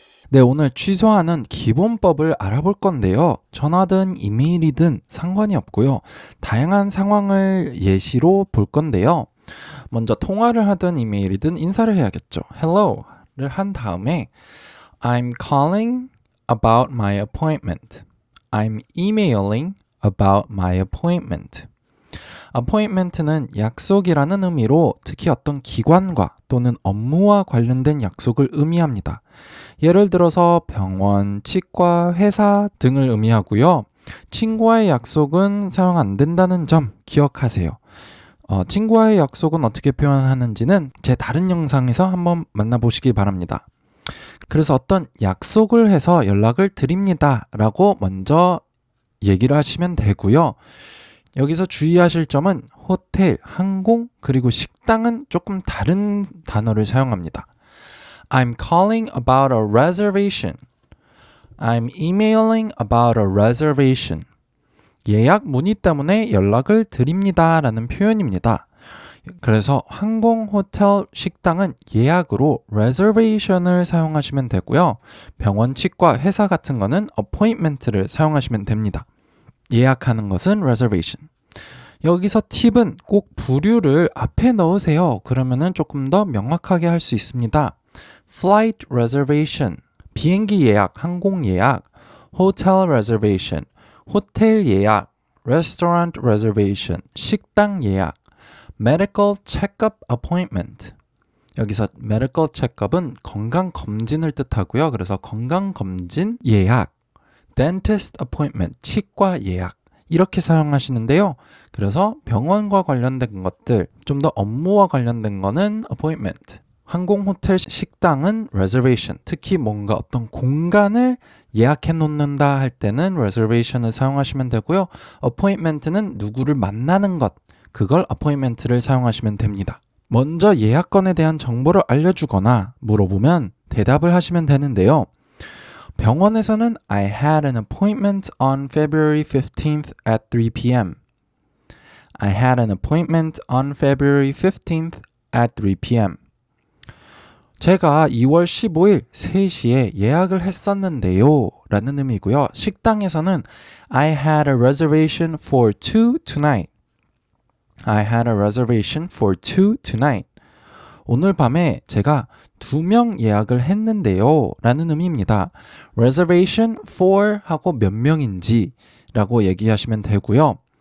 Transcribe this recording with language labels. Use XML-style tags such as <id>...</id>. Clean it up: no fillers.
<ko>네, 오늘 취소하는 기본법을 알아볼 건데요. 전화든 이메일이든 상관이 없고요. 다양한 상황을 예시로 볼 건데요. 먼저 통화를 하든 이메일이든 인사를 해야겠죠.</ko> <en>Hello</en> <ko>를 한 다음에</ko> <en>I'm calling about my appointment. I'm emailing about my appointment.</en> <ko>appointment는 약속이라는 의미로 특히 어떤 기관과 또는 업무와 관련된 약속을 의미합니다. 예를 들어서 병원, 치과, 회사 등을 의미하고요. 친구와의 약속은 사용 안 된다는 점 기억하세요. 친구와의 약속은 어떻게 표현하는지는 제 다른 영상에서 한번 만나보시기 바랍니다. 그래서 어떤 약속을 해서 연락을 드립니다 라고 먼저 얘기를 하시면 되고요. 여기서 주의하실 점은 호텔, 항공, 그리고 식당은 조금 다른 단어를 사용합니다.</ko> <en>I'm calling about a reservation. I'm emailing about a reservation.</en> <ko>예약 문의 때문에 연락을 드립니다 라는 표현입니다. 그래서 항공, 호텔, 식당은 예약으로 reservation을 사용하시면 되고요. 병원, 치과, 회사 같은 거는 appointment를 사용하시면 됩니다. 예약하는 것은 reservation. 여기서 팁은 꼭 부류를 앞에 넣으세요. 그러면은 조금 더 명확하게 할 수 있습니다.</ko> <en>Flight reservation,</en> <ko>비행기 예약, 항공 예약,</ko> <en>hotel reservation,</en> <ko>호텔 예약,</ko> <en>restaurant reservation,</en> <ko>식당 예약,</ko> <en>medical checkup appointment.</en> <ko>여기서 medical checkup은 건강검진을 뜻하고요. 그래서 건강검진 예약,</ko> <en>dentist appointment,</en> <ko>치과 예약 이렇게 사용하시는데요. 그래서 병원과 관련된 것들, 좀 더 업무와 관련된 거는 appointment. 항공, 호텔, 식당은 reservation. 특히 뭔가 어떤 공간을 예약해 놓는다 할 때는 reservation을 사용하시면 되고요. appointment는 누구를 만나는 것, 그걸 appointment를 사용하시면 됩니다. 먼저 예약건에 대한 정보를 알려주거나 물어보면 대답을 하시면 되는데요. 병원에서는</ko> <en>I had an appointment on February 15th at 3 p.m. I had an appointment on February 15th at 3 p.m.</en> <ko>제가 2월 15일 3시에 예약을 했었는데요 라는 의미고요. 식당에서는</ko> <en>I had a reservation for 2 tonight. I had a reservation for 2 tonight.</en> <ko>오늘 밤에 제가 2명 예약을 했는데요 라는 의미입니다. reservation for 하고 몇 명인지 라고 얘기하시면 되고요.</ko>